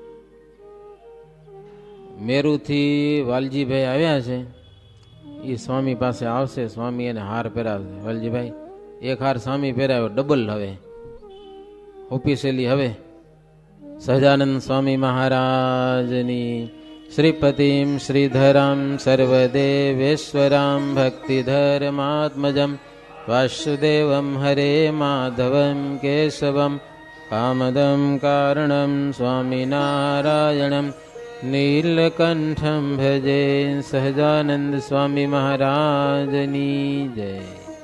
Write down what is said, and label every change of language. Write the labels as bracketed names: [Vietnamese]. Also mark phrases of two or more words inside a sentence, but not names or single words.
[Gujarati] મેરુથી વાલજીભાઈ આવ્યા છે. એ સ્વામી પાસે આવશે. સ્વામી એને હાર પહેરાવશે. વાલજીભાઈ એક હાર સ્વામી પહેરાવ્યો, ડબલ હવે ઓફિશિયલી. હવે સહજાનંદ સ્વામી મહારાજની [Sanskrit] श्रीपतिं श्रीधरं सर्वदेवेश्वरं भक्तिधर्मात्मजं वासुदेवं हरे माधवं केशवं कामदं कारणं स्वामिनारायणं नीलकण्ठं भजे [Gujarati] સહજાનંદ સ્વામી મહારાજની જય।